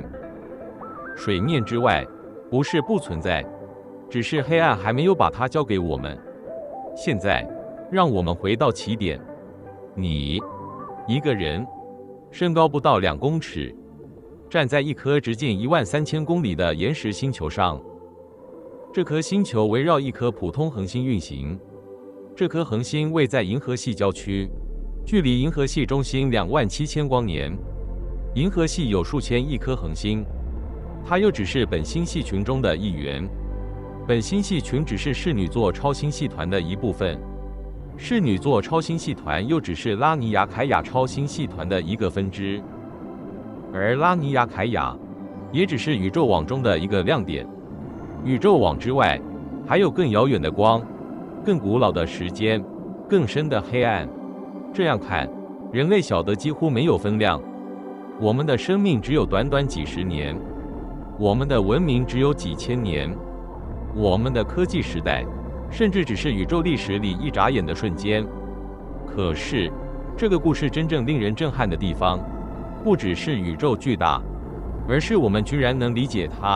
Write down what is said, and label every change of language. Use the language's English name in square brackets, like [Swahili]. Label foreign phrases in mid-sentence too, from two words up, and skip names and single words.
[Chinese] 水面之外不是不存在，只是黑暗還沒有把它交給我們。現在，讓我們回到起點。你，一個人，身高不到2公尺，站在一顆直徑13000公里的岩石星球上。這顆星球圍繞一顆普通恆星運行。這顆恆星位在銀河系郊區，距離銀河系中心27000光年。銀河系有數千億顆恆星，它又只是本星系群中的一員。本星系群只是室女座超星系團的一部分，室女座超星系團又只是拉尼亞凱亞超星系團的一個分支，而拉尼亞凱亞也只是宇宙網中的一個亮點。宇宙網之外，還有更遙遠的光，更古老的時間，更深的黑暗。這樣看，人類小得幾乎沒有分量。我們的生命只有短短幾十年，我們的文明只有幾千年，我們的科技時代甚至只是宇宙歷史裡一眨眼的瞬間。可是，這個故事真正令人震撼的地方，不只是宇宙巨大，而是我們居然能理解它。